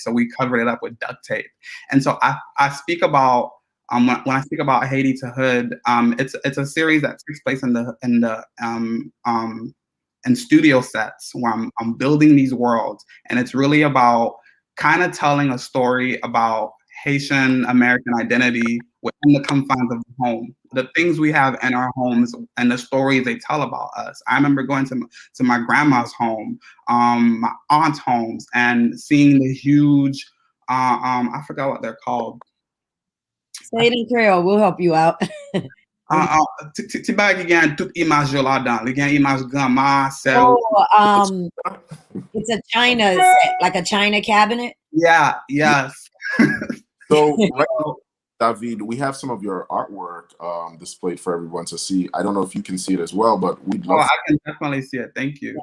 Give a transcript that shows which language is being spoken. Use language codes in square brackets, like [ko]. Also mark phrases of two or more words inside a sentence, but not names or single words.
[en] So we covered it up with duct tape. And so I speak about, when I speak about Haiti to Hood, it's a series that takes place in studio sets where I'm building these worlds, and it's really about kind of telling a story about Haitian American identity within the confines of the home, the things we have in our homes, and the stories they tell about us. I remember going to my grandma's home, my aunt's homes, and seeing the huge, I forgot what they're called. Say it in Creole, we'll help you out. [ht] Ti ba gen tout imaj yo la dan, li gen imaj grandma, sel. [en] It's a China set, like a China cabinet. Yeah, yes. So right now, Daveed, we have some of your artwork displayed for everyone to see. I don't know if you can see it as well, but we'd love. I can definitely see it. Thank you.